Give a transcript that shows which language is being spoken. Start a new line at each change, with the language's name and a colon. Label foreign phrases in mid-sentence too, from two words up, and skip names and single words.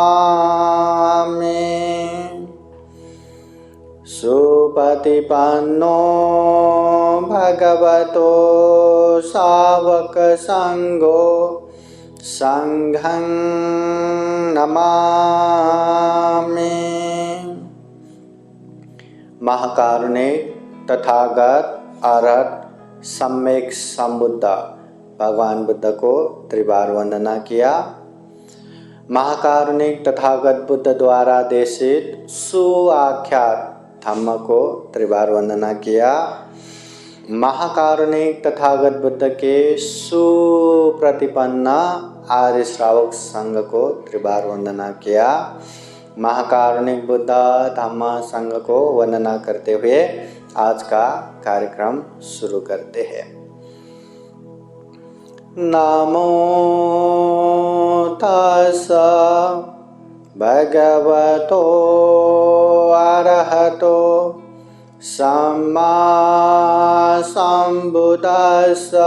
Pali: सुपतिपन्नो भगवतो सावक संघो संघं नमामि।
Hindi: महाकारुणिक तथागत अरहत सम्यक संबुद्ध भगवान बुद्ध को त्रिबार वंदना किया। महाकारुणिक तथागत बुद्ध द्वारा देशित सुआख्यात धम्म को त्रिबार वंदना किया। महाकारुणिक तथागत बुद्ध के सुप्रतिपन्न आर्य श्रावक संघ को त्रिबार वंदना किया। महाकारुणिक बुद्ध धम्म संघ को वंदना करते हुए आज का कार्यक्रम शुरू करते हैं।
Pali: नमो तस्स भगवतो अरहतो सम्मा सम्बुद्धस्स।